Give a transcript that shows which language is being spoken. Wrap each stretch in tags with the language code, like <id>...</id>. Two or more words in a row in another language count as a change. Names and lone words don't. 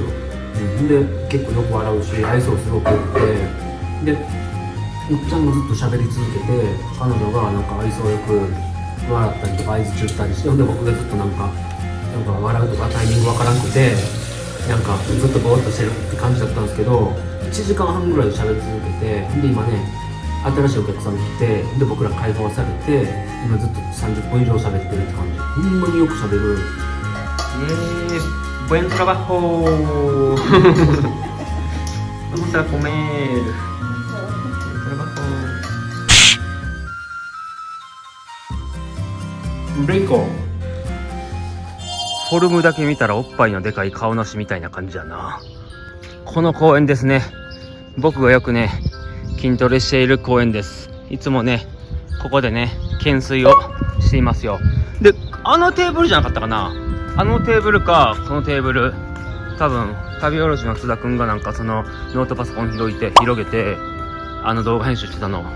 <ja>で、結構よく笑うし、愛想すごく良くて、で、おっちゃんがずっと喋り続けて、彼女がなんか愛想よく笑ったりとか合図中ったりして、で僕がずっとなんか笑うとかタイミングわからなくて、なんかずっとぼーっとしてるって感じだったんですけど、1時間半ぐらい喋り続けて、で今ね、新しいお客さんが来て、で僕ら解放されて、今ずっと30分以上喋ってるって感じ。ほんまによく喋る。</ja> <es>buen trabajo. Vamos a comer. Buen trabajo. Rico.</es> <ja>フォルムだけ見たらおっぱいのでかい顔なしみたいな感じだな。この公園ですね。僕がよくね筋トレしている公園です。いつもねここでね懸垂をしていますよ。で、あのテーブルじゃなかったかな、あのテーブルかこのテーブル、多分旅おろしの津田くんがなんかそのノートパソコン広げてあの動画編集してたの。</ja>